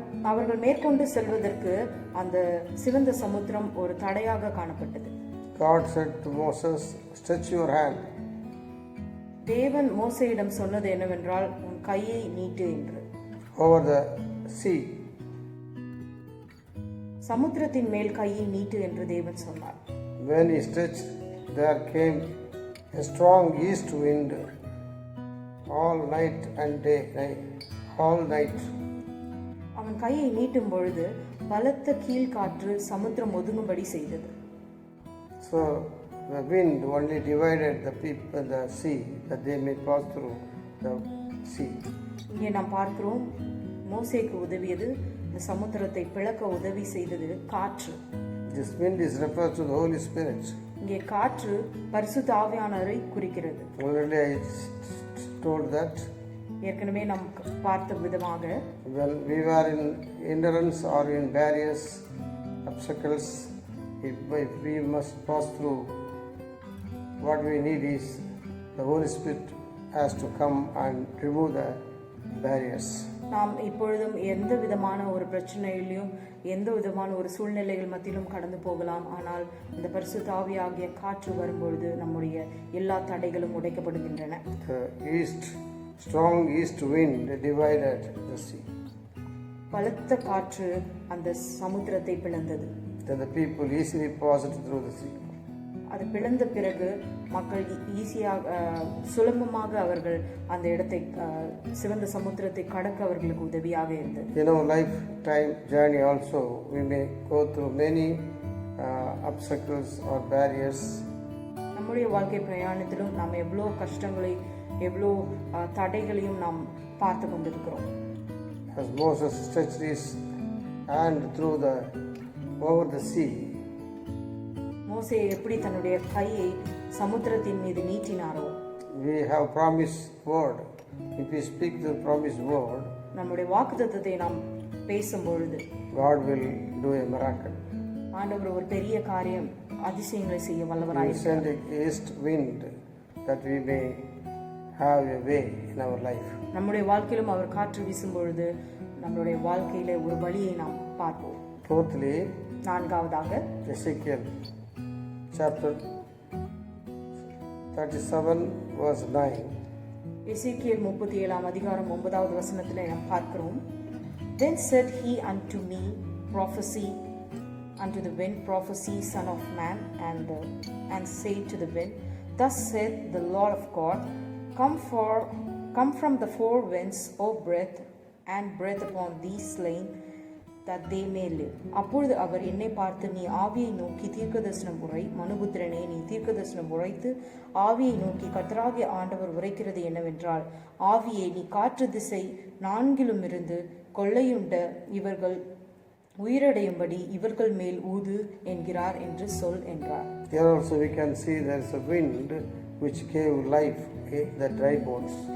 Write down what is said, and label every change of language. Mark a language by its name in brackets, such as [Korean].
[Tamil] அவர்கள் மேற்கொண்டு செல்வதற்கு அந்த சிவந்த சமுத்திரம் ஒரு தடையாக காணப்பட்டது. [English] God said to Moses, stretch your hand. [Tamil] தேவன் மோசேயிடம் சொன்னது என்னவென்றால், உன் கையை நீட்டு என்று. [English] Over the sea. [Tamil] சமுத்திரத்தின் மேல் கையை நீட்டு என்று தேவன் சொன்னார். [English] When he stretched, there came a strong east wind all night and day, all night. [Tamil] அவன் கையை நீட்டும் பொழுது பலத்த கீழ்காற்று சமுத்திரம் ஒதுங்கும்படி செய்தது. [English] So the wind only divided the people, the sea, that they may pass through the sea. [Tamil] இங்கே நாம் பார்க்கிறோம், மோசேக்கு உதவியது, இந்த சமுத்திரத்தை பிளக்க உதவி செய்தது காற்று. [English] This wind is referred to the Holy Spirit. [Tamil] இங்கே காற்று பரிசுத்த ஆவியானவரை குறிக்கிறது. [English] Already I told that [Tamil] ஏற்கனவே நாம் பார்த்த விதமாக [English] when we were in endurance or in various obstacles, if we must pass through, what we need is the Holy Spirit has to come and remove the barriers. [Tamil] நாம் இப்பொழுதும் எந்த விதமான ஒரு பிரச்சனையிலும் எந்த விதமான ஒரு சூழ்நிலைகள் மத்தியிலும் கடந்து போகலாம். ஆனால் இந்த பரிசுத்த ஆவியாகிய காற்று வரும்பொழுது நம்முடைய எல்லா தடைகளும் உடைக்கப்படுகின்றன. [English] The strong east wind divided the sea. [Tamil] பலத்த காற்று அந்த சமுத்திரத்தை பிளந்தது. [English] Then the people easily passed through the sea. [Tamil] அது பிளந்த பிறகு மக்கள் ஈஸியாக சுலபமாக அவர்கள் அந்த இடத்தை சிவந்த சமுத்திரத்தை கடக்க அவர்களுக்கு உதவியாக இருந்தது. [English] In our lifetime journey also we may go through many obstacles or barriers. [Tamil] நம்முடைய வாழ்க்கை பிரயாணத்திலும் நாம் எவ்வளோ கஷ்டங்களை எவ்வளோ தடைகளையும் நாம் பார்த்து கொண்டிருக்கிறோம். [English] As Moses stretched his hand through over the sea, [Tamil] மோசே எப்படி தன்னுடைய கையை சமுத்திரத்தின் மீது நீட்டினாரோ, [English] we have promised word. If we speak the promised word, [Tamil] நம்முடைய வாக்குத்தத்தத்தை நாம் பேசும் பொழுது [English] God will do a miracle. [Tamil] ஆண்டவர் ஒரு பெரிய காரியம் அதிசயங்களை செய்ய [English] He will [Tamil] வல்லவராய் [English] send a east wind that we may have a way in our life. [Tamil] நம்முடைய வாழ்க்கையிலும் அவர் காற்று வீசும் பொழுது நம்மளுடைய வாழ்க்கையில ஒரு வழியை நாம் பார்ப்போம். [English] Fourthly, [Tamil] நான்காவதாக [English] Ezekiel chapter 37 verse 9. [Tamil] எசேக்கியேல் 37 அதிகாரம் 9வது வசனத்திலே நாம் பார்க்கிறோம். [English] Then said he unto me, prophesy unto the wind, prophesy, son of man, and say to the wind, thus saith the Lord of God, come from the four winds, O breath, and breath upon these slain, that they may live. [Tamil] அப்பொழுது அவர் என்னை பார்த்து, நீ ஆவியை நோக்கி தீர்க்கதரிசனம் உரை, மனுபுத்திரனே, நீ தீர்க்கதரிசனம் உரைத்து ஆவியை நோக்கி கர்த்தராகிய ஆண்டவர் உரைக்கிறது என்னவென்றால், ஆவியை நீ காற்று திசை நான்கிலும் இருந்து கொள்ளையுண்ட இவர்கள் உயிரடையும்படி இவர்கள் மேல் ஊது என்கிறார் என்று சொல் என்றார். [English] Here also we can see there is a wind which gave life in the dry bones.